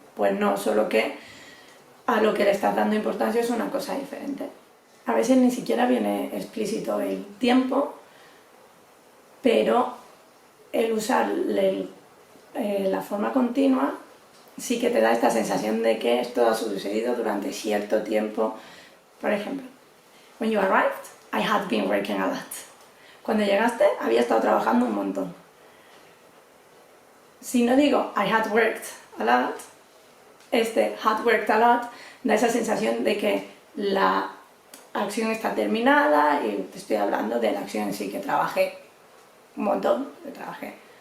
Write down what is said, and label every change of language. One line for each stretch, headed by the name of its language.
Spanish: Pues no, solo que a lo que le estás dando importancia es una cosa diferente. A veces ni siquiera viene explícito el tiempo, pero el usar la forma continua sí que te da esta sensación de que esto ha sucedido durante cierto tiempo. Por ejemplo,
English: when you arrived, I had been working a lot.
Spanish: Cuando llegaste, había estado trabajando un montón. Si no digo
English: I had worked a lot,
Spanish: este
English: had worked a lot
Spanish: da esa sensación de que la acción está terminada y te estoy hablando de la acción en sí, que trabajé un montón, que trabajé.